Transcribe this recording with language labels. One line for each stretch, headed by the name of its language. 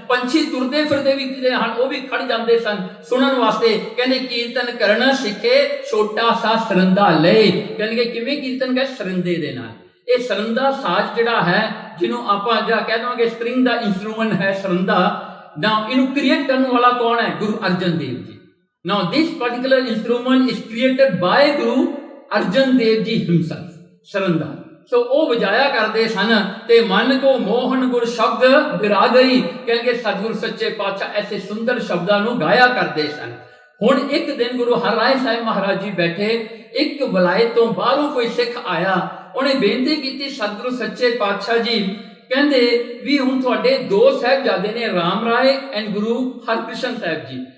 Punjabi: ਪੰਛੀ ਤੁਰਦੇ ਫਿਰਦੇ ਵੀ ਜਿਹੜੇ ਹਨ ਉਹ ਵੀ ਖੜ ਜਾਂਦੇ ਸਨ ਸੁਣਨ ਵਾਸਤੇ। ਕਹਿੰਦੇ ਕੀਰਤਨ ਕਰਨਾ ਸਿੱਖੇ ਛੋਟਾ ਸਾ ਸਰੰਦਾ ਲਏ। ਕਹਿੰਦੇ ਕਿਵੇਂ ਕੀਰਤਨ ਕਹੇ? ਸਰੰਦੇ ਦੇ ਨਾਲ। ਇਹ ਸਰੰਦਾ ਸਾਜ਼ ਜਿਹੜਾ ਹੈ, ਜਿਹਨੂੰ ਆਪਾਂ ਜਿਹੜਾ ਕਹਿ ਦਵਾਂਗੇ ਸਟ੍ਰਿੰਗ ਦਾ ਇੰਸਟਰੂਮੈਂਟ ਹੈ ਸਰੰਦਾ। Now, ਇਹਨੂੰ ਕ੍ਰੀਏਟ ਕਰਨ ਵਾਲਾ ਕੌਣ ਹੈ? Guru Arjan Dev ji.
English: Now, this particular instrument is created by Guru Arjan Dev ji himself, Saranda.
Punjabi: ਸੋ ਉਹ ਵਜਾਇਆ ਕਰਦੇ ਸਨ ਤੇ ਮਨ ਕੋ ਮੋਹਨ ਗੁਰ ਸ਼ਬਦ ਵਿਰਾ ਗਈ। ਕਹਿੰਗੇ ਸਤਿਗੁਰ ਸੱਚੇ ਪਾਤਸ਼ਾਹ ਐਸੇ ਸੁੰਦਰ ਸ਼ਬਦਾਂ ਨੂੰ ਗਾਇਆ ਕਰਦੇ ਸਨ। ਹੁਣ ਇੱਕ ਦਿਨ ਗੁਰੂ ਹਰਿਰਾਏ ਸਾਹਿਬ ਮਹਾਰਾਜ ਜੀ ਬੈਠੇ, ਇੱਕ ਵਲਾਇਤ ਤੋਂ ਬਾਹਰੋਂ ਕੋਈ ਸਿੱਖ ਆਇਆ, ਉਹਨੇ ਬੇਨਤੀ ਕੀਤੀ, ਸਤਿਗੁਰੂ ਸੱਚੇ ਪਾਤਸ਼ਾਹ ਜੀ ਕਹਿੰਦੇ ਵੀ ਹੁਣ ਤੁਹਾਡੇ 2 ਸਾਹਿਬਜ਼ਾਦੇ ਨੇ, ਰਾਮ ਰਾਏ ਐਂਡ ਗੁਰੂ ਹਰਕ੍ਰਿਸ਼ਨ ਸਾਹਿਬ ਜੀ।